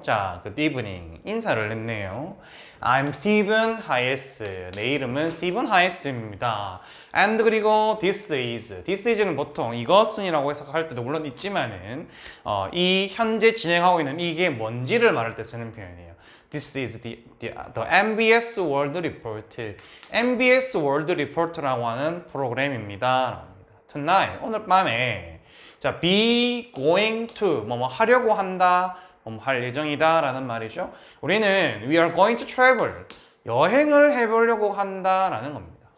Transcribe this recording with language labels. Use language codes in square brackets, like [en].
[en] 자, Good evening. [ko] 인사를 했네요. [en] I'm Stephen Hayes. [ko] 내 이름은 스티븐 하이스입니다. And 그리고 this is는 보통 이것은이라고 해석할 때도 물론 있지만은 이 현재 진행하고 있는 이게 뭔지를 말할 때 쓰는 표현이에요. [en] This is the MBS World Report. [ko] MBS World Report라고 하는 프로그램입니다. Tonight, 오늘 밤에 자, be going to 뭐 하려고 한다, 할 예정이다 라는 말이죠. 우리는 [en] we are going to travel, [ko] 여행을 해보려고 한다라는 겁니다.